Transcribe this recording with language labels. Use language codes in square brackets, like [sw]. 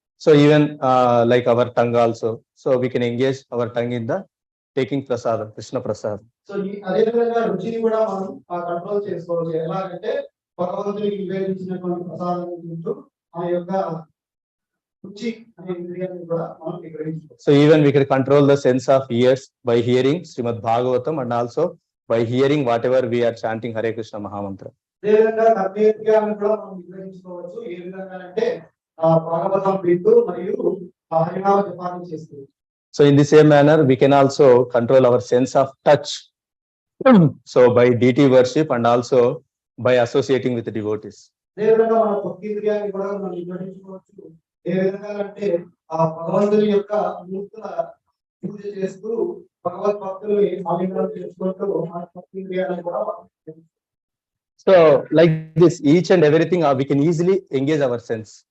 [en] So even like our tongue also, so we can engage our tongue in the taking prasadam, Krishna prasad. [te] So అదే విధంగా రుచిని కూడా మనం control చేసుకోవచ్చు. ఎలాగంటే భగవంతునికి నివేదించినటువంటి ప్రసాదం తింటూ ఆ యొక్క రుచి అనే ఇంద్రియాన్ని కూడా మనం నిగ్రహించుకోవచ్చు. [en] So even we can control the sense of ears by hearing Srimad Bhagavatam, and also by hearing whatever we are chanting Hare Krishna Mahamantra. [te] అదే విధంగా కర్మేంద్రియాలను కూడా మనం నిగ్రహించుకోవచ్చు. ఏ విధంగా అంటే భాగవతం వింటూ మరియు హరినామ జపాన్ని చేస్తూ. [en] So in the same manner, we can also control our sense of touch. So by deity worship, and also by associating with the devotees. [te] అదే విధంగా మన భక్తి ఇంద్రియాన్ని కూడా మనం నిగ్రహించుకోవచ్చు. ఏ విధంగా అంటే ఆ భగవంతుని యొక్క మూర్తుల పూజ చేస్తూ భగవద్ భక్తుల్ని ఆలింగనం చేసుకుంటూ మన భక్తి ఇంద్రియాలను కూడా [en] So like this, each and everything we can easily engage our sense.